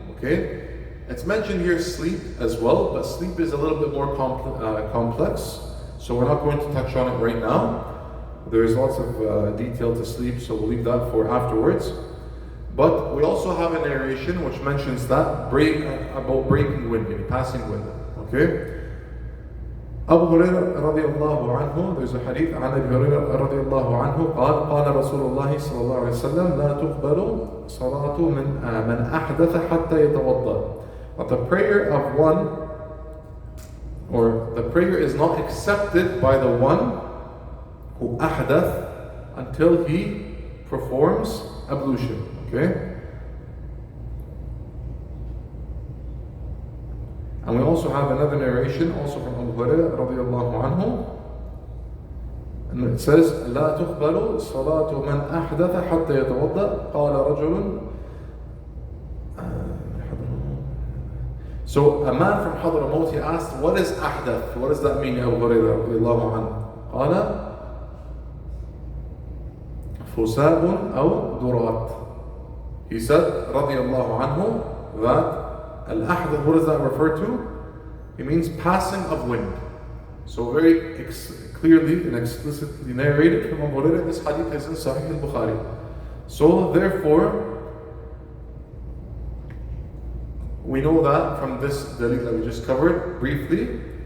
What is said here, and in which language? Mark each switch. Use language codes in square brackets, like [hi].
[en] Okay, it's mentioned here sleep as well, but sleep is a little bit more complex, so we're not going to touch on it right now. There's lots of detail to sleep, so we'll leave that for afterwards. But we also have a narration which mentions that about breaking wind, passing wind. Okay. Abu Hurairah radiyallahu anhu, there's a hadith [ar] عن أبي هريرة رضي الله عنه قال رسول الله صلى الله عليه وسلم لا تقبل صلاة من أحدث حتى يتوضأ. [en] But the prayer of one, or the prayer is not accepted by the one who ahdath until he performs ablution. Okay. And we also have another narration, also from Abu Hurairah radiyallahu anhu, and it says, [ar] لا تقبل صلاة من أحدث حتى يتوضأ قال رجل. [en] So a man from Hadramaut, he asked, what is ahdath? What does that mean, Abu Hurairah radiyallahu anhu? [ar] قال فساء أو durat. [en] He said, radiyallahu anhu, that al-ahdath, what does that refer to? It means passing of wind. So very clearly and explicitly narrated from Abu Hurairah, this hadith is in Sahih al-Bukhari. So therefore, we know that from this dalil that we just covered briefly,